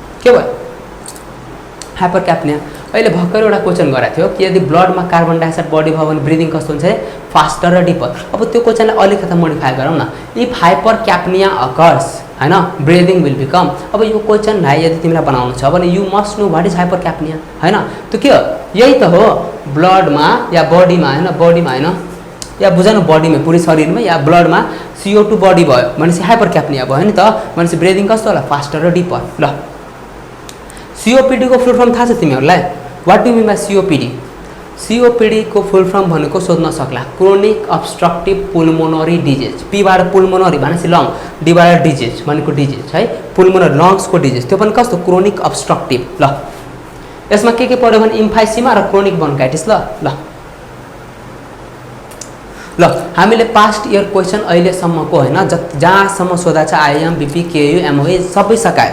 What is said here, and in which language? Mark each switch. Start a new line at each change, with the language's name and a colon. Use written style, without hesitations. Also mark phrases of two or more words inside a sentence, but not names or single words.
Nepali: के भयो? हाइपरक्याप्निया। अहिले भर्खर एउटा क्वेसन गराएको थियो कि यदि ब्लडमा
English: carbon dioxide
Nepali: बढी भयो भने ब्रिदिङ कस्तो हुन्छ?
English: faster र deeper।
Nepali: अब त्यो क्वेसनलाई अलिकति मोडिफाई गरौँ न।
English: if hypercapnia occurs
Nepali: हैन,
English: breathing will become.
Nepali: अब यो क्वेसनलाई यदि तिमीलाई बनाउनु छ भने
English: you must know what is hypercapnia
Nepali: हैन। त्यो के हो? यही त हो, ब्लडमा या बडीमा हैन, बडीमा हैन या बुझ्नु बडीमा पुरै शरीरमा या ब्लडमा CO2 बढी भयो भनेपछि हाइपरक्याप्निया भयो नि त। भनेपछि ब्रिदिङ कस्तो होला? फास्टर र डिपर। ल, COPD को
English: full form
Nepali: थाहा छ तिमीहरूलाई?
English: What do mean by COPD?
Nepali: COPD को
English: full form
Nepali: भनेको सोध्न सक्ला,
English: chronic obstructive pulmonary disease.
Nepali: P बाट पुल्मोनरी भनेपछि लङ, D बाट डिजिज भनेको डिजिज है, पुल्मोनरी लङ्सको डिजिज। त्यो पनि कस्तो?
English: chronic obstructive.
Nepali: ल, यसमा के पर्यो भने?
English: emphysema र chronic bronchitis।
Nepali: ल, हामीले
English: past year question
Nepali: अहिलेसम्मको हैन जहाँसम्म सोधा छ IIM, BP, KU, MOA सबै सकायो।